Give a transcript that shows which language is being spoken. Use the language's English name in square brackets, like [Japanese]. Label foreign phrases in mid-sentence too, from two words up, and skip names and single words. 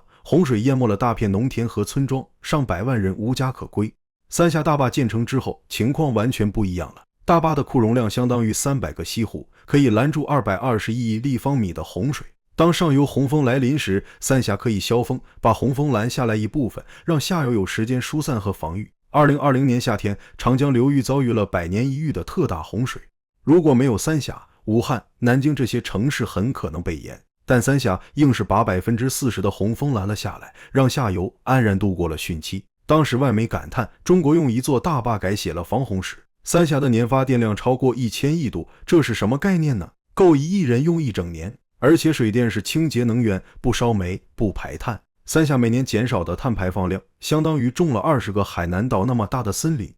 [Chinese] 洪水淹沒了大片農田和村莊，上百萬人無家可歸。三峽大壩建成之後，情況完全不一樣了。大壩的庫容量相當於300個西湖，可以攔住221億立方米的洪水。當上游洪峰來臨時，三峽可以消峰，把洪峰攔下來一部分，讓下游有時間疏散和防御。2020年夏天，長江流域遭遇了100年一遇的特大洪水。如果沒有三峽，武漢、南京這些城市很可能被淹。但三峽硬是把40%的洪峰攔了下來，讓下游安然度過了汛期。當時外媒感嘆，中國用一座大壩改寫了防洪史。三峽的年發電量超過1000億度，這是什麼概念呢？夠1億人用一整年。而且水電是清潔能源，不燒煤，不排碳。三峽每年減少的碳排放量，相當於種了20個海南島那麼大的森林。